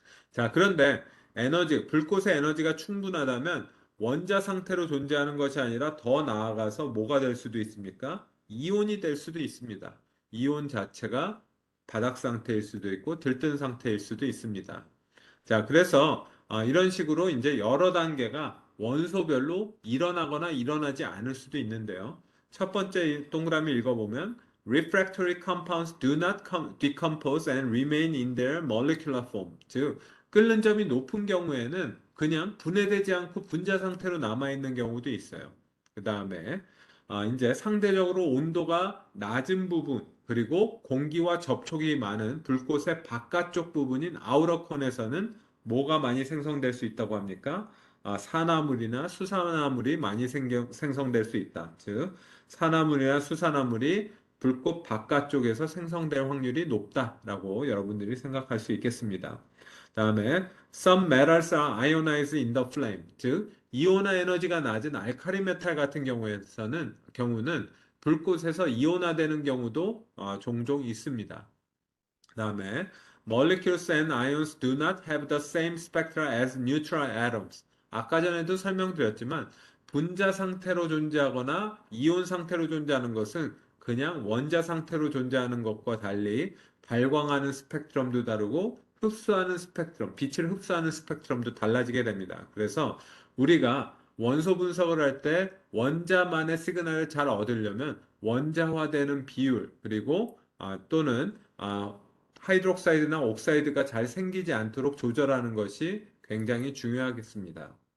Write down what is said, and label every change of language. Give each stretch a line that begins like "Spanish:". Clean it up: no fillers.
Korean: 자, 그런데 불꽃의 에너지가 충분하다면 원자 상태로 존재하는 것이 아니라 더 나아가서 뭐가 될 수도 있습니까? 이온이 될 수도 있습니다. 이온 자체가 바닥 상태일 수도 있고 들뜬 상태일 수도 있습니다. 자, 그래서 이런 식으로 이제 여러 단계가 원소별로 일어나거나 일어나지 않을 수도 있는데요. 첫 번째 동그라미 읽어보면
English: refractory compounds do not decompose and remain in their molecular form.
Korean: 즉, 끓는 점이 높은 경우에는 그냥 분해되지 않고 분자 상태로 남아있는 경우도 있어요. 그 다음에 이제 상대적으로 온도가 낮은 부분 그리고 공기와 접촉이 많은 불꽃의 바깥쪽 부분인 아우터 콘에서는 뭐가 많이 생성될 수 있다고 합니까? 산화물이나 수산화물이 많이 생성될 수 있다. 즉, 산화물이나 수산화물이 불꽃 바깥쪽에서 생성될 확률이 높다라고 여러분들이 생각할 수 있겠습니다. 다음에
English: some metals are ionized in the flame.
Korean: 즉, 이온화 에너지가 낮은 알칼리 메탈 같은 경우는 불꽃에서 이온화되는 경우도 종종 있습니다. 그다음에
English: molecules and ions do not have the same spectra as neutral atoms.
Korean: 아까 전에도 설명드렸지만 분자 상태로 존재하거나 이온 상태로 존재하는 것은 그냥 원자 상태로 존재하는 것과 달리 발광하는 스펙트럼도 다르고 흡수하는 스펙트럼, 빛을 흡수하는 스펙트럼도 달라지게 됩니다. 그래서 우리가 원소 분석을 할 때 원자만의 시그널을 잘 얻으려면 원자화되는 비율 그리고 또는 하이드록사이드나 옥사이드가 잘 생기지 않도록 조절하는 것이 굉장히 중요하겠습니다.